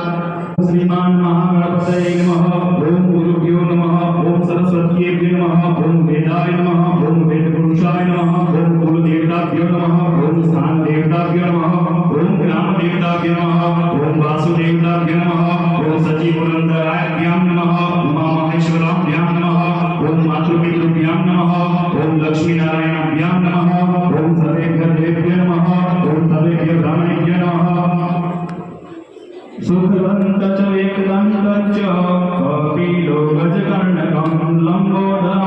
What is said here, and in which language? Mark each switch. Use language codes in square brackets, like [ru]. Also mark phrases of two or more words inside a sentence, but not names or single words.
[sa] શ્રીમાન મહાગણપતये નમઃ. ઓમ ગુરુભ્યો નમઃ. ઓમ સરસ્વત્યેભ્યો નમઃ. ઓમ વેદાય નમઃ. ઓમ વેદપુરુષાય નમઃ. ઓમ કુલદેવતાભ્યો નમઃ. ઓમ સ્થાનદેવતાભ્યો નમઃ. ઓમ ગ્રામદેવતાભ્યો નમઃ. ઓમ વાસુદેવતાભ્યો નમઃ. ઓમ सचिपुरन्दराभ्यां नमः उमामहेश्वराभ्यां नमः ॐ मातृपितृभ्यां नमः ॐ लक्ष्मीनारायणाभ्यां नमः ॐ सर्वेभ्यः देवेभ्यो नमः ॐ सर्वेभ्यः ब्राह्मणेभ्यो नमः सुखदन्त च एकदन्त च कपिलो गजकर्णकं लम्बोदरं